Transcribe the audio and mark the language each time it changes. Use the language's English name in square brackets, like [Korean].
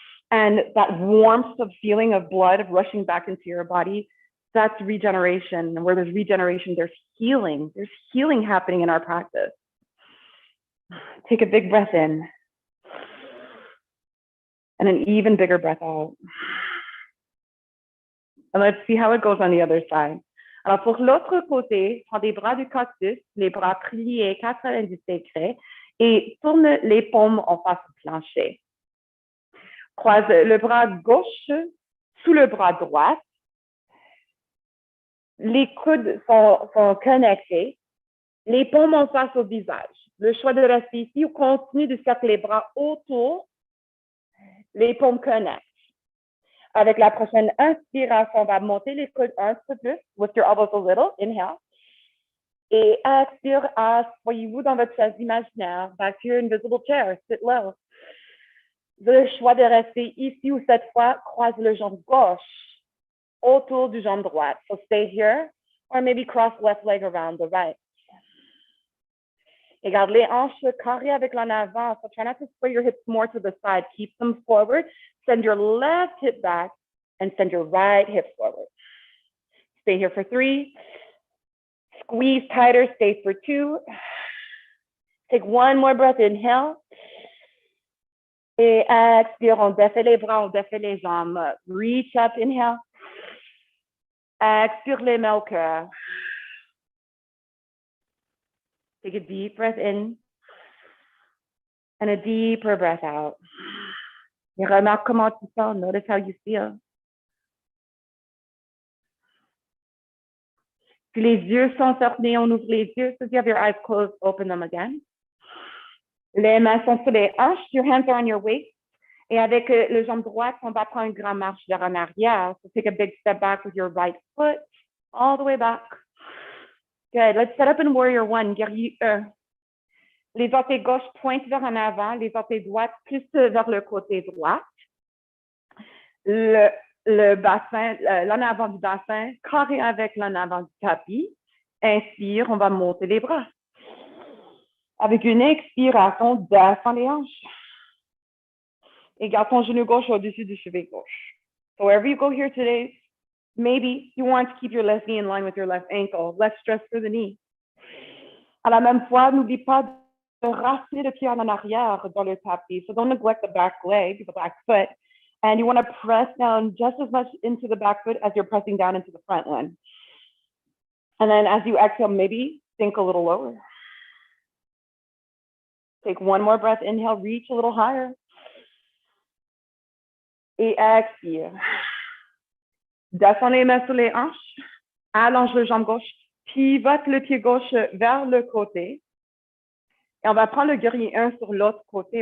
[English] And that warmth of feeling of blood rushing back into your body, that's regeneration. And where there's regeneration, there's healing. There's healing happening in our practice. Take a big breath in. And an even bigger breath out. And let's see how it goes on the other side. [French] Alors, pour l'autre côté, prends des bras du cactus, les bras pliés 90 degrés, et tourne les paumes en face au plancher. Croise le bras gauche sous le bras droit. Les coudes sont connectés. Les paumes en face au visage. Le choix de rester ici ou continue de cercler les bras autour. Les paumes connectent. Avec la prochaine inspiration, on va monter les coudes un peu plus. [English] Lift your elbows a little. Inhale. [French] Et expire, asseyez-vous dans votre chaise imaginaire. [English] Back to your invisible chair. Sit low. [French] Le choix de rester ici ou cette fois, croise le jambe gauche autour du jambe droite. [English] So stay here or maybe cross left leg around the right. [French] Et garde les hanches carrées avec l'en avant. [English] So try not to sway your hips more to the side. Keep them forward. Send your left hip back and send your right hip forward. Stay here for 3. Squeeze tighter. Stay for 2. Take one more breath. Inhale. [French] Et expire. On défait les bras, on défait les jambes. [English] Reach up. Inhale. [French] Expire les mains au cœur. [English] Take a deep breath in and a deeper breath out. [French] Et remarque comment tu sens. [English] Notice how you feel. [French] Si les yeux sont fermés, on ouvre les yeux. [English] So if you have your eyes closed, open them again. [French] Les mains sont sur les hanches. [English] Your hands are on your waist. [French] Et avec le jambe droite, on va prendre une grande marche vers en arrière. [English] So take a big step back with your right foot, all the way back. Good. Let's set up in Warrior One, guerrier 1. [French] Les orteils gauches pointent vers en avant, les orteils droites plus vers le côté droit. Le bassin, l'en avant du bassin, carré avec l'en avant du tapis. Inspire, on va monter les bras. Avec une expiration, descends les hanches. Et garde ton genou gauche au-dessus du cheveu gauche. [English] So wherever you go here today, maybe you want to keep your left knee in line with your left ankle, less stress for the knee. [French] À la même fois, n'oublie pas de raciner le pied en arrière dans le tapis. [English] So don't neglect the back leg, the back foot. And you want to press down just as much into the back foot as you're pressing down into the front one. And then as you exhale, maybe sink a little lower. Take one more breath. Inhale, reach a little higher. [French] Et expire. Descends les mains sur les hanches. Allonge le jambe gauche. Pivote le pied gauche vers le côté. Et on va prendre le guerrier 1 sur l'autre côté.